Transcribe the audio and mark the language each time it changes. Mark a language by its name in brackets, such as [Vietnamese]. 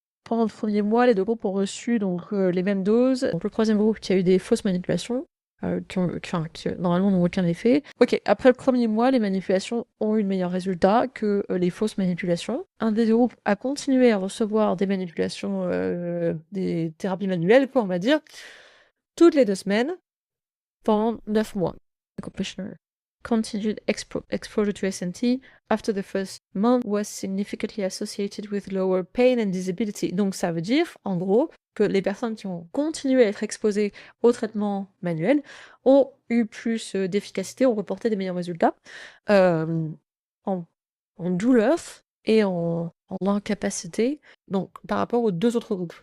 [French] Pendant le premier mois, les 2 groupes ont reçu donc, les mêmes doses. Donc le troisième groupe qui a eu des fausses manipulations, qui normalement n'ont aucun effet. Ok, après le premier mois, les manipulations ont eu de meilleurs résultats que les fausses manipulations. Un des groupes a continué à recevoir des manipulations, des thérapies manuelles, quoi, on va dire, toutes les 2 semaines, pendant 9 mois. [English] Continued exposure to SNT after the first month was significantly associated with lower pain and disability. [French] Donc ça veut dire, en gros, que les personnes qui ont continué à être exposées au traitement manuel ont eu plus d'efficacité, ont reporté des meilleurs résultats en douleur et en incapacité, donc par rapport aux 2 autres groupes.